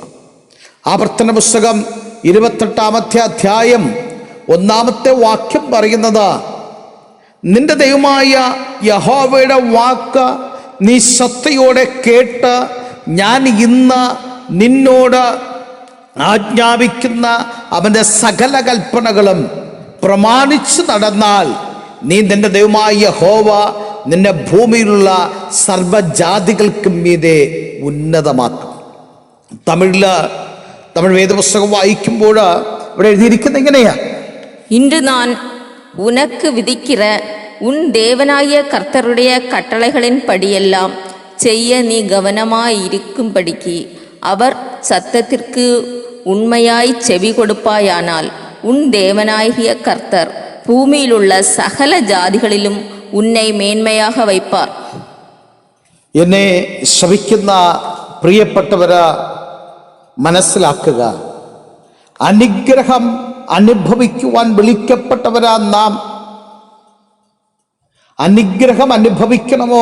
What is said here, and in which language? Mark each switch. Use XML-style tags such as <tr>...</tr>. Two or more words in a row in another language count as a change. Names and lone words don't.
<ml>ആവർത്തന പുസ്തകം 28-ാമത്തെ അധ്യായം 1-ാമത്തെ വാക്യം പറയുന്നത്, നിന്റെ ദൈവമായ യഹോവയുടെ വാക്ക് നീ ശ്രദ്ധയോടെ കേട്ട് ഞാൻ ഇന്ന് നിന്നോട് ആജ്ഞാപിക്കുന്ന അവന്റെ സകല കൽപ്പനകളും പ്രമാണിച്ചു നടന്നാൽ നീ നിന്റെ ദൈവമായ യഹോവ നിന്നെ ഭൂമിയിലുള്ള സർവ്വജാതികൾക്കും മീതെ ഉന്നതമാക്കും. തമിഴ് വേദപുസ്തകം വായിക്കുമ്പോൾ ഇവിടെ എഴുതിയിരിക്കുന്നത് എങ്ങനെയാ?</ml> <ta>இன்று நான் உனக்கு விதிக்கிற உன் தேவனாய கர்த்தருடைய கட்டளைகளின் படியெல்லாம் செய்ய நீ கவனமாயிருக்கும்படிக்கு அவர் சத்தத்திற்கு உண்மையாய் செவி கொடுப்பாயானால் உன் தேவனாகிய கர்த்தர் பூமியிலுள்ள சகல ஜாதிகளிலும் உன்னை மேன்மையாக வைப்பார்.</ta> <ml>എന്നെ ശ്രവിക്കുന്ന പ്രിയപ്പെട്ടവരെ മനസ്സിലാക്കുക, അനുഗ്രഹം അനുഭവിക്കുവാൻ വിളിക്കപ്പെട്ടവരാ നാം. അനുഗ്രഹം അനുഭവിക്കണമോ?</ml>